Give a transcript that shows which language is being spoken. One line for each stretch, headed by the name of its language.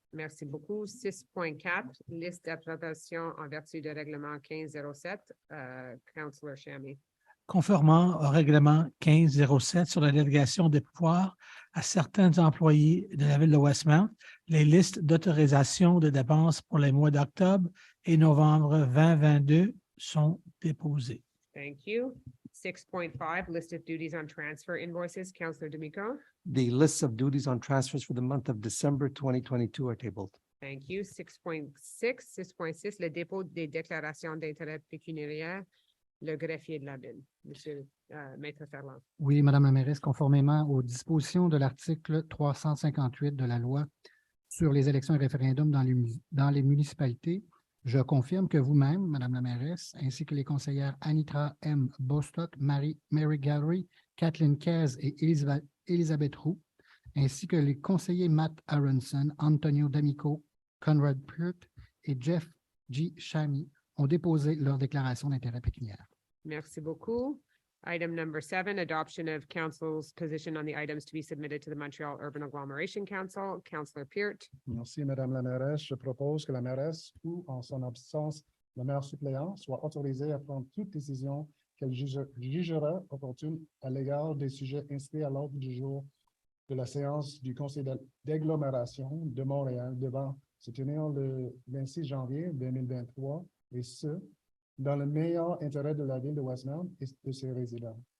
French: Merci beaucoup. 6.4, liste d'approbation en vertu du règlement 1507, Councillor Shammy. Conformément au règlement 1507 sur la délégation des pouvoirs à certains employés de la Ville de Westmount, les listes d'autorisation de dépenses pour les mois d'octobre et novembre 2022 sont déposées.
English: Thank you. 6.5, list of duties on transfer invoices, Councillor Demico. The lists of duties on transfers for the month of December 2022 are tabled. Thank you.
French: 6.6, le dépôt des déclarations d'intérêt pécuniaire, le greffier de la Ville, Monsieur Maître Ferland. Oui, Madame la mairesse, conformément aux dispositions de l'article 358 de la loi sur les élections et référendums dans les municipalités, je confirme que vous-même, Madame la mairesse, ainsi que les conseillères Anitra M. Bostock, Mary Gallery, Kathleen Kez et Elisabeth Roux, ainsi que les conseillers Matt Aronson, Antonio D'Amico, Conrad Peart et Jeff G. Shammy ont déposé leur déclaration d'intérêt pécuniaire. Merci beaucoup.
English: Item number 7, adoption of council's position on the items to be submitted to the Montreal Urban Agglomeration Council. Councillor Peart.
French: Merci, Madame la mairesse. Je propose que la mairesse ou, en son absence, le maire suppléant soit autorisé à prendre toute décision qu'elle jugera opportune à l'égard des sujets inscrits à l'ordre du jour de la séance du Conseil d'agglomération de Montréal devant se tenir le 26 janvier 2023 et ce, dans le meilleur intérêt de la Ville de Westmount et de ses résidents.